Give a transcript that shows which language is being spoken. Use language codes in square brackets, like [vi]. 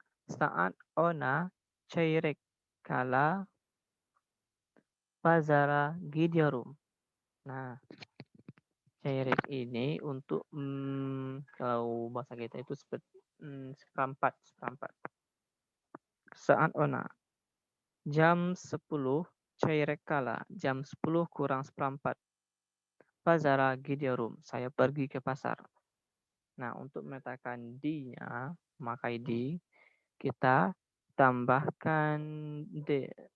[tr] Saat ona çeyrek kala pazara gidiyorum. [id] Nah, çeyrek ini untuk kalau bahasa kita itu seperti seperempat, seperempat. [tr] Saat ona [id] jam 10 [tr] çeyrek kala, [id] jam 10 kurang seperempat. [tr] Pazara gidiyorum, [id] saya pergi ke pasar. Nah, untuk meletakkan di-nya, memakai di, kita tambahkan d.